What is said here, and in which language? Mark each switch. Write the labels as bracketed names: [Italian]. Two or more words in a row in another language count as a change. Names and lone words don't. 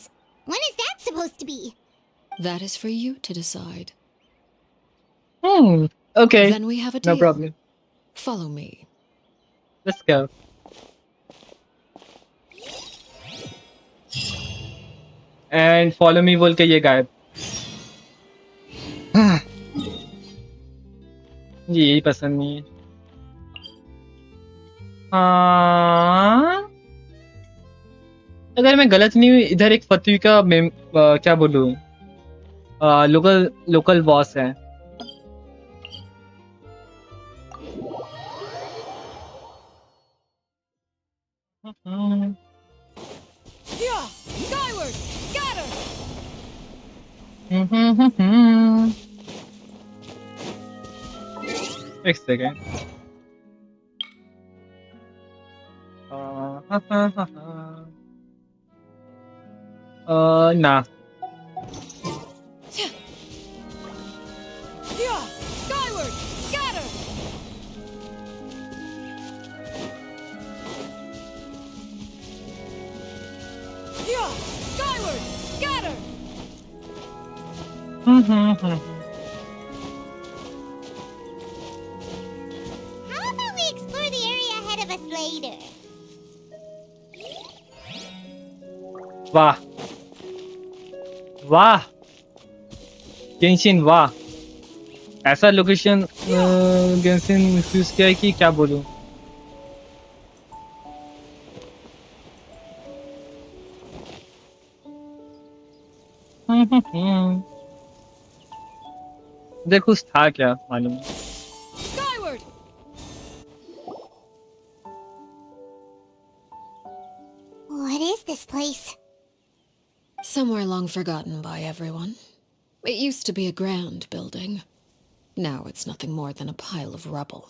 [English] When is that supposed to be? That is for you to decide. Okay. Then we have a No deal. problem. Follow me. Let's go. And follow me [Hindi] बोल के ये गायब. ये यही पसंद नहीं है. हाँ. अगर मैं गलत नहीं हूँ इधर एक फतवी का क्या बोलूँ [English] local boss [Hindi] है. [English] Yeah! Skyward! Scatter! [Hindi] एक सेकेंड. ना. [English] Yeah! Skyward! Scatter! Yeah! Skyward! Scatter! How about we explore the area ahead of us later? [Hindi] वाह वाह गेंशिन वाह. ऐसा लोकेशन गेंशिन यूज किया है कि क्या बोलूं. इधर कुछ था क्या मालूम. [English] Skyward! What is this place? Somewhere long forgotten by everyone. It used to be a grand building. Now it's nothing more than a pile of rubble.